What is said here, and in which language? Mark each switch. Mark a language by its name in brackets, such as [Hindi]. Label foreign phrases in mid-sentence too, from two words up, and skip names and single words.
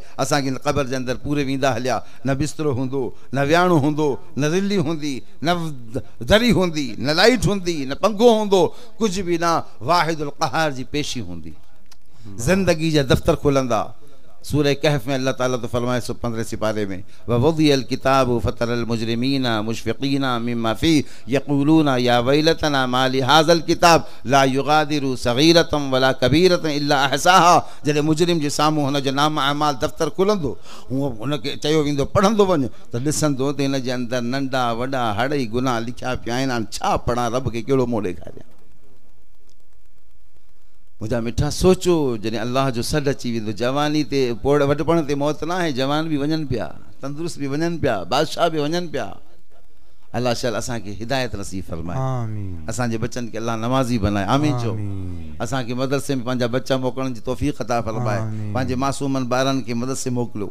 [Sindhi] असांखे क़बर जे अंदरि पूरे वेंदा हलिया, न बिस्तरो हूंदो, न वियाणो हूंदो, न रिली हूंदी, न दरी हूंदी, न लाइट हूंदी, न पंखो हूंदो, कुझु बि न, वाहिदुल क़हार जी पेशी हूंदी। ज़िंदगी जा दफ़्तर खुलंदा, सूरह कहफ में अल्लाह ताला तो फरमाए 15 सिपारे में [Arabic] ووضع الكتاب فترى المجرمين مشفقين مما فيه ويقولون يا ويلتنا مال هذا الكتاب لا يغادر صغيرة ولا كبيرة إلا أحصاها. [Sindhi] जॾहिं मुजरिम जे साम्हूं हुन जो नाम अमाल दफ़्तर खुलंदो हूअ हुनखे चयो वेंदो पढ़ंदो वञ त ॾिसंदो त हिन जे अंदरि नंढा वॾा हड़ई गुनाह लिखिया पिया आहिनि। हाणे छा पढ़ां, रब खे कहिड़ो मोह ॾेखारियां। मुझा मिठा सोचो जॾहिं अल्लाह जो सॾु अची वेंदो जवानी ते पोड़ वॾपण ते मौत न आहे, जवान बि वञनि पिया, तंदुरुस्त बि वञनि पिया, बादशाह बि वञनि पिया। अल्लाह शाल असांखे हिदायत नसीब फरमाए, असांजे बच्चनि खे अल्लाह नवाज़ी बनाए, आमीन चओ। असांखे मदरसे में पंहिंजा बच्चा मोकिलण जी तौफ़ीक़ अता फरमाए, पंहिंजे मासूमनि ॿारनि खे मदरसे मोकिलियो।